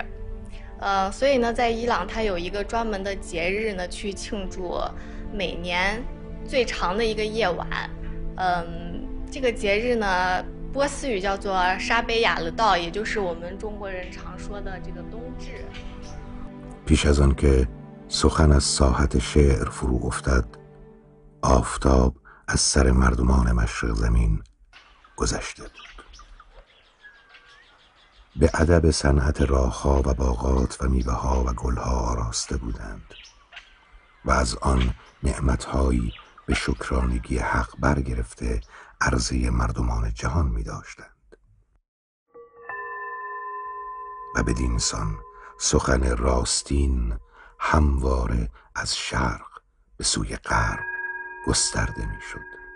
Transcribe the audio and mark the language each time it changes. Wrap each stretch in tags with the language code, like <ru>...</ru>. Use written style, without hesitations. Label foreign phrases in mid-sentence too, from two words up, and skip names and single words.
<zh>所以呢，在伊朗它有一个专门的节日呢，去庆祝每年最长的一个夜晚。这个节日呢，波斯语叫做沙贝雅勒道，也就是我们中国人常说的这个冬至。</zh> <fa>پیش از آن که سخن از ساحت شعر فرو افتد، آفتاب از سر مردمان مشرق زمین گذشته بود. به ادب صنعت راه‌ها و باغات و میوه‌ها و گل‌ها آراسته بودند و از آن نعمت‌هایی به شکرانگی حق برگرفته عرضه مردمان جهان می‌داشتند و بدین سان سخن راستین همواره از شرق به سوی غرب گسترده می‌شد.</fa>